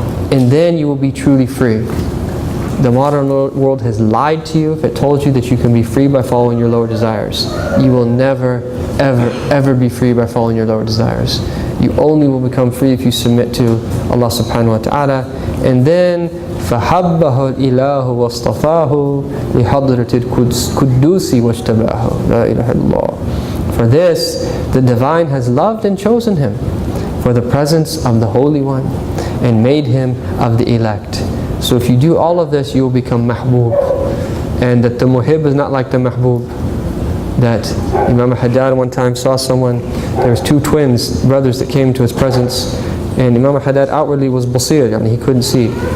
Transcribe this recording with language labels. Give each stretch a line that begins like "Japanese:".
English: And then you will be truly free. The modern world has lied to you if it told you that you can be free by following your lower desires. You will never, ever, ever be free by following your lower desires. You only will become free if you submit to Allah subhanahu wa ta'ala. And then
Arabic: فَحَبَّهُ الْإِلَهُ وَاصْطَفَاهُ لِحَضْرَةِ الْقُدُّوسِ وَاجْتَبَاهُ لَا إِلَهَ إِلَّا.
English: For this, the Divine has loved and chosen him for the presence of the Holy One and made him of the elect. So if you do all of this, you will become mahbub. And that the muhib is not like the mahbub. That Imam Haddad one time saw someone, there was 2 twins, brothers that came to his presence, and Imam Haddad outwardly was basir, he couldn't see.